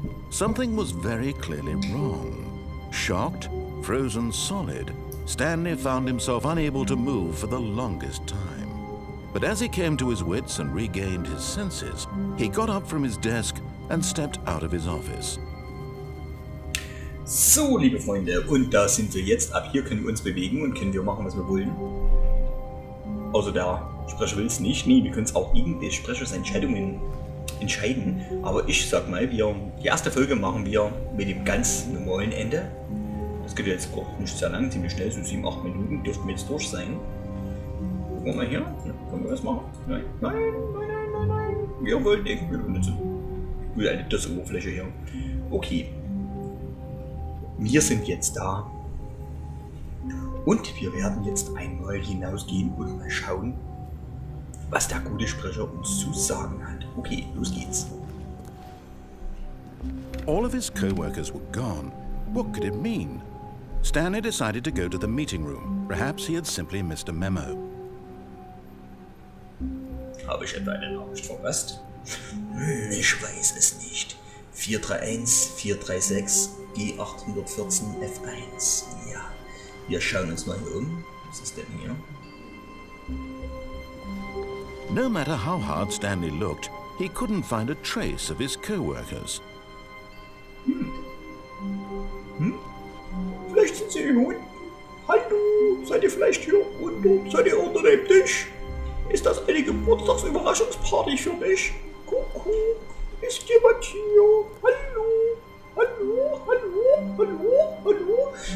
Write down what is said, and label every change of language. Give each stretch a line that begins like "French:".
English: Something was very clearly wrong. Shocked, frozen solid, Stanley found himself unable to move for the longest time. But as he came to his wits and regained his senses, he got up from his desk and stepped out of his office.
German: So, liebe Freunde, und da sind wir jetzt. Ab hier können wir uns bewegen und können wir machen, was wir wollen. Außer der Sprecher will es nicht. Nee, wir können es auch liegen, der Sprecher seine Entscheidungen entscheiden. Aber ich sag mal, die erste Folge machen wir mit dem ganz normalen Ende. Das geht jetzt auch nicht sehr lang, ziemlich schnell, so 7-8 Minuten dürften wir jetzt durch sein. Gucken wir mal hier. Ja, können wir das machen? Nein, nein, nein, nein, nein, nein. Wir wollen nicht. Wir benutzen. Ich will eine DOS-Oberfläche hier. Okay. Wir sind jetzt da. Und wir werden jetzt einmal hinausgehen und mal schauen, was der gute Sprecher uns zu sagen hat. Okay, los geht's.
English: All of his co-workers were gone. What could it mean? Stanley decided to go to the meeting room. Perhaps he had simply missed a memo.
German: Habe ich etwa eine Nachricht verpasst? Ich weiß es nicht. 431, 436, G814, F1. Ja, wir schauen uns mal hier um. Was ist denn hier?
English: No matter how hard Stanley looked, he couldn't find a trace of his co-workers.
German: Vielleicht sind sie hier unten. Hallo, seid ihr vielleicht hier unten? Seid ihr unter dem Tisch? Ist das eine Geburtstagsüberraschungsparty für mich? Kuckuck, ist jemand hier? Hallo, hallo, hallo, hallo, hallo.